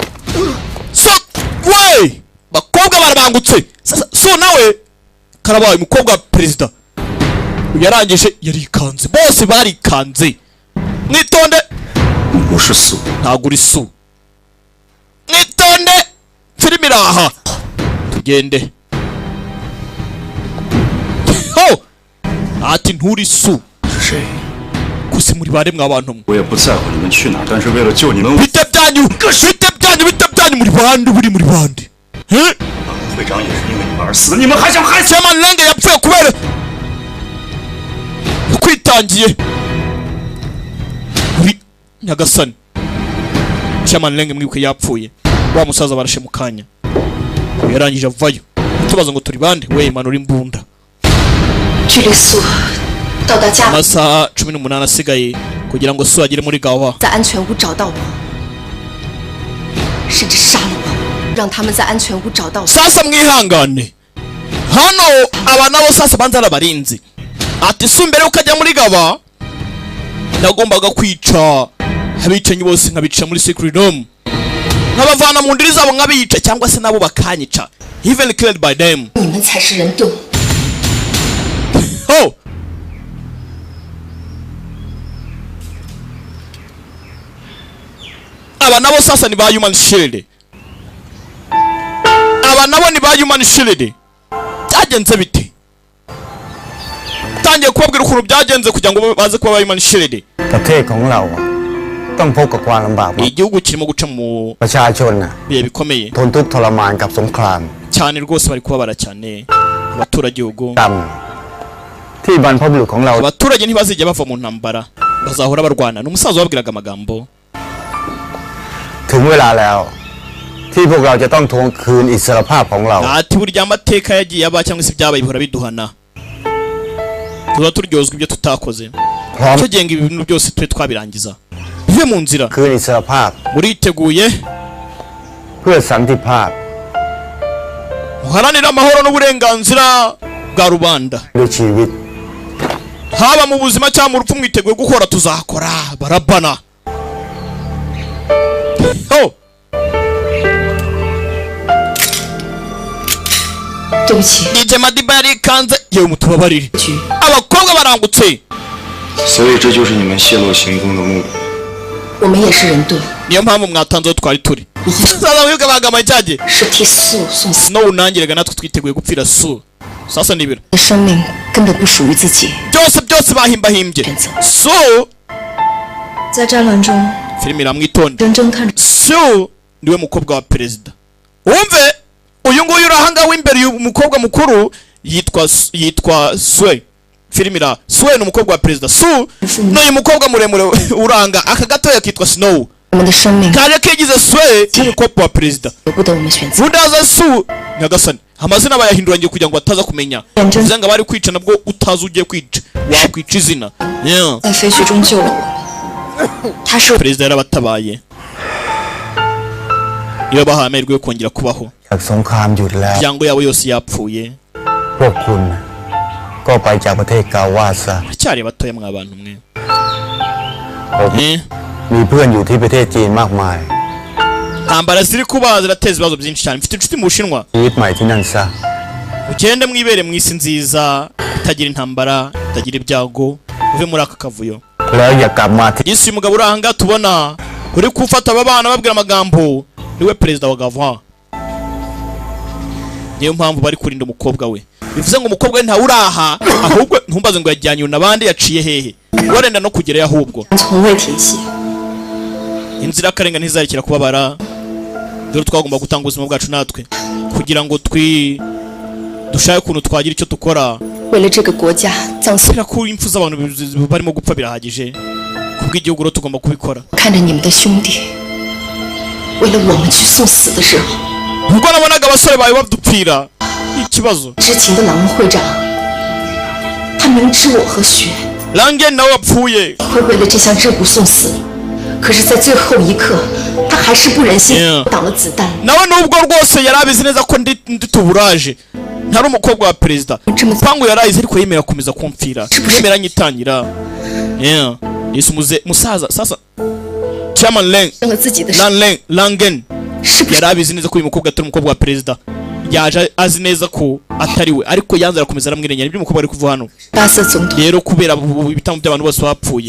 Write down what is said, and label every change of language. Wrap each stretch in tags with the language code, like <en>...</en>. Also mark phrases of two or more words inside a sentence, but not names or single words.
<rw>we bakobwa barabangutse so nawe karabaye umukobwa perezida yarangije yarikanze bose barikanze mwitonde</rw> <zh>我是素，</zh> <rw>ntabwo uri su mwitonde filime iraha tugende ati nturi su</rw> <zh>是谁？</zh> <rw>gusa muri baremwe abantu mwe</rw> <zh>我也不在乎你们去哪儿，但是为了救你们，</zh> <rw>bite byanyu muri bande buri muri bande</rw> <zh>会长也是因为你们而死，你们还想害死？</zh> <rw>Chairman Lenge yapfuye kubera kwitangiye uri nyagasani Chairman Lenge mwibuke yapfuye wa musaza barashe mu kanya yarangije avayo tubaza ngo turi bande we manura imbunda</rw> <zh>距离素到达家</zh> <rw>amasaha 18 asigaye kugira ngo Su agere muri gawa</rw> <zh>在安全屋找到我，甚至杀了我，让他们在安全屋找到我。</zh> <rw>sasa mwihangane hano aba nabo sasa banza arabarinzi ati si mbere ukajya muri gaba nagombaga kwica abicanyi bose nkabica muri</rw> <en>secret room</en> <rw>nkabavana mu ndiri zabo nkabica cyangwa se nabo bakanyica</rw> <en>even killed by them.</en> <zh>你们才是人盾。 Oh.</zh> <rw>Aba nabo sasa ni ba</rw> <en>human shield.</en> <rw>Aba nabo ni ba</rw> <en>human shield.</en> <rw>Byagenze bite? Tangiye kubabwira ukuntu byagenze kugira ngo baze kuba ba</rw> <en>human shield.</en> <th>ประเทศของเราต้องพบกับความลำบาก</th> <rw>Igihugu kirimo guca mu</rw> <th>ประชาชน</th> <rw>bihe bikomeye</rw> <th>ทนทุกข์ทรมานกับสงคราม</th> <rw>cyane rwose bari kubabara cyane abaturage igihugu</rw> <th>กรรมที่บรรพบุรุษของเรา</th> <rw>abaturage ntibazijya bava mu ntambara bazahora barwana n'umusaza wabwiraga amagambo</rw> <th>ถึงเวลาแล้วที่พวกเราจะต้องทวงคืนอิสรภาพของเรา</th> <rw>ati burya amateka yagiye aba cyangwa se ibyabaye bihora biduhana tuba turyozwa ibyo tutakoze cyo genga ibintu byose twe twabirangiza bive mu nzira</rw> <th>คืนอิสรภาพ</th> <rw>muriteguye</rw> <th>เพื่อสันติภาพ</th> <rw>muharanira amahoro n'uburenganzira bwa rubanda</rw> <th>ด้วยชีวิต</th> <rw>haba mu buzima cyangwa mu rupfu mwiteguye gukora tuzakora barabana. Oh.</rw> <zh>对不起。</zh> <rw>DJ Madiba yarikanze yewe mutubabarire abakobwa barangutse</rw> <zh>所以这就是你们泄露行踪的目的。我们也是人盾。</zh> <rw>niyo mpamvu mwatanzeho twari turi sasa wibuke bagamaye cyage</rw> <zh>是替素送死。</zh> <rw>Snow unangiraga natwe twiteguye gupfira Su sasa nibira</rw> <zh>生命根本不属于自己。</zh> <rw>byose bahimbahimbye Su</rw> <zh>在战乱中，</zh> <rw>filime iramwitonde</rw> <zh>认真看着</zh> <rw>Su niwe mukobwa wa perezida wumve uyu nguyu urahanga w'imbere uyu mukobwa mukuru yitwa Sue filime ira Sue ni umukobwa wa perezida Su n'uyu mukobwa muremure uranga aka gatoya kitwa Snow</rw> <zh>我们的生命</zh> <rw>kaje kigize Sue nk'umukobwa wa perezida</rw> <zh>由不得我们选择。</zh> <rw>Budaza Su nyagasani amazina bayahinduranye kugira ngo bataza kumenya uvuze ngo bari kwica nabwo utazi ugiye kwica wakwica izina</rw> <zh>在废墟中救了我。他是</zh> <rw>perezida yarabatabaye iyo bahaye amahirwe yo kongera kubaho</rw> <th>จากสงครามหยุดแล้ว</th> <rw>imiryango yabo yose yapfuye</rw> <th>พวกคุณก็ไปจากประเทศกาวาซะ</th> <rw>cyari batoya mwa bantu mwe</rw> <th>ผมมีเพื่อนอยู่ที่ประเทศจีนมากมาย</th> <rw>ntambara ziri kuba zirateza ibibazo byinshi cyane mfite inshuti mu Bushinwa</rw> <th>ชีวิตใหม่ที่นั่นซะ</th> <rw>ugende mwibere mu isi nziza itagira intambara itagira ibyago uve muri aka kavuyo</rw> <th>แล้วอย่ากลับมาที่</th> <rw>Yesu uyu mugabo uranga tubona uri kufata aba bana babwira amagambo niwe perezida wa Gavana niyo mpamvu bari kurinda umukobwa we bivuze ngo umukobwa we ntawe uraha ahubwo ntumbaze ngo yajyanye n'abandi yaciye hehe warenda no kugerayo ahubwo</rw> <zh>从未停息。</zh> <rw>inzira y'akarenga ntizakira kubabara dore twagomba gutanga ubuzima bwacu natwe kugira ngo dushake ukuntu twagira icyo dukora</rw> <zh>为了这个国家葬送。</zh> <rw>ko impfu z'abantu barimo gupfa birahagije kubw'igihugu rero tugomba kubikora</rw> <zh>看着你们的兄弟为了我们去送死的时候，</zh> <rw>ubwo nabonaga abasore bawe badupfira ikibazo</rw> <zh>知情的狼人会长，他明知我和雪</zh> <rw>Langen nawe wapfuye</rw> <zh>会为了这项任务送死，可是，在最后一刻，他还是不忍心挡了子弹。</zh> <rw>nawe nubwo rwose yari abizi neza ko ndi tuburaje ntari umukobwa wa perezida pangu yarayize ariko yemera kumeza kumfira yemera nyitangira Yesu musaza sasa Chairman Langen yari abizi neza ko uyu mukobwa atari umukobwa wa perezida yaje azi neza ko atari we ariko yanze arakomeza aramwirengera ibyo umukobwa ari kuva hano rero kubera ibitambo by'abantu bose bapfuye</rw>